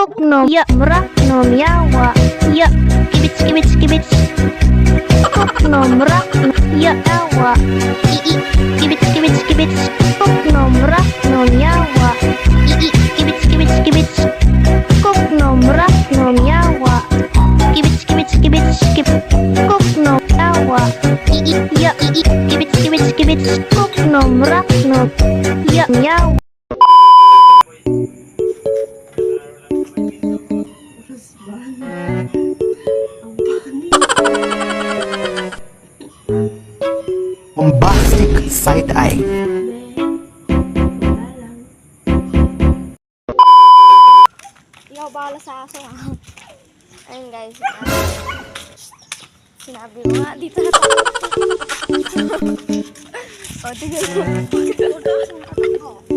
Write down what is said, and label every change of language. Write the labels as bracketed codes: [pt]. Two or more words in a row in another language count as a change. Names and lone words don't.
[en] no ya mrak no miawa ya kibits kibits kok no mrak ya awa ii kibits kok no mrak no miawa ii kibits kok no mrak no miawa kibits kok no awa ii ya ii kibits kok no mrak no ya miawa. Bombastic side-eye. [tl] Ikaw bahala sa aso ha. Ayun guys. Sinabi ko nga dito na tayo. O tignan mo.